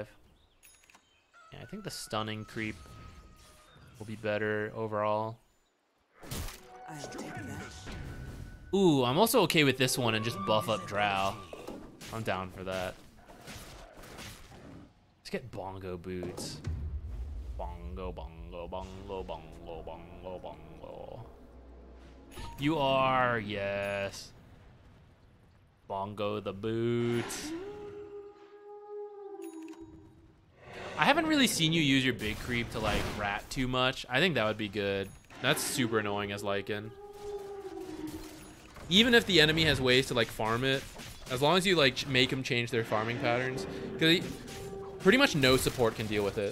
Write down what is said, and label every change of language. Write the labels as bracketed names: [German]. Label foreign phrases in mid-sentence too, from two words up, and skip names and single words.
[English] Yeah, I think the stunning creep will be better overall. I'll take that. Ooh, I'm also okay with this one and just buff up Drow. I'm down for that. Let's get bongo boots. Bongo, bongo, bongo, bongo, bongo, bongo. You are, yes. Bongo the boots. I haven't really seen you use your big creep to like rat too much. I think that would be good. That's super annoying as Lycan. Even if the enemy has ways to like farm it, as long as you like make them change their farming patterns, because pretty much no support can deal with it.